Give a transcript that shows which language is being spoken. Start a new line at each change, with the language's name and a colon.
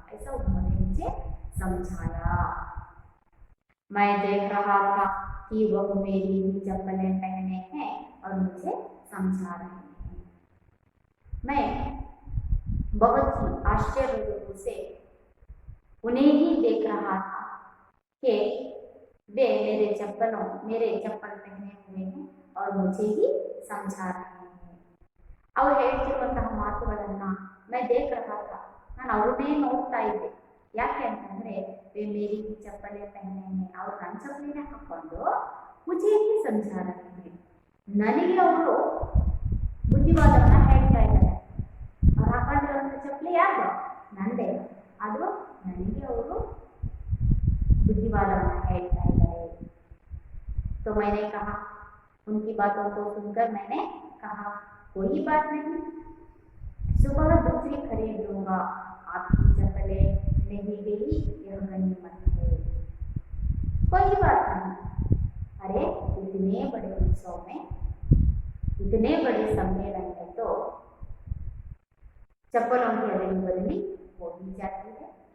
Hindi: ऐसा उन्होंने मुझे समझाया। मैं देख रहा था कि वह मेरी ही चप्पलें पहने हैं और मुझे समझा रहे हैं। मैं बहुत ही आश्चर्य से उन्हें ही देख रहा था कि वे मेरे चप्पल पहने हुए हैं और मुझे ही समझा रहे हैं।
Kannada: ಅವರು ಹೇಳ್ತಿರುವಂತಹ ಮಾತುಗಳನ್ನ
Hindi: मैं देख रहा था,
Kannada: ನಾನು ಅವ್ರನ್ನೇ ನೋಡ್ತಾ ಇದ್ದೆ. ಯಾಕೆ ಅಂತಂದ್ರೆ
Hindi: वे मेरी ही चप्पलें पहने हैं,
Kannada: ಅವ್ರು ನನ್ನ ಚಪ್ಪಲಿನೇ ಹಾಕೊಂಡು
Hindi: मुझे ही समझा रहे हैं.
Kannada: ನನಗೆ ಅವರು ಬುದ್ಧಿವಾದವನ್ನ ಹೇಳ್ತಾ ಇದ್ದಾರೆ. ಅವ್ರು ಹಾಕೊಂಡಿರುವಂತ ಚಪ್ಪಲಿ ಯಾರು, ನಂದೇ, ಅದು ನನಗೆ ಅವರು बुद्धिवादवನ್ನ ಹೇಳ್ತಾ ಇದ್ದಾರೆ.
Hindi: तो मैंने कहा, उनकी बातों को सुनकर मैंने कहा, कोई बात नहीं, सुबह दूसरी खरीद लूंगा, आपकी चप्पलें नहीं गई यह गनीमत है। कोई बात नहीं, अरे इतने बड़े उत्सव में, इतने बड़े सम्मेलन में तो चप्पलों की अदली बदली हो ही जाती है।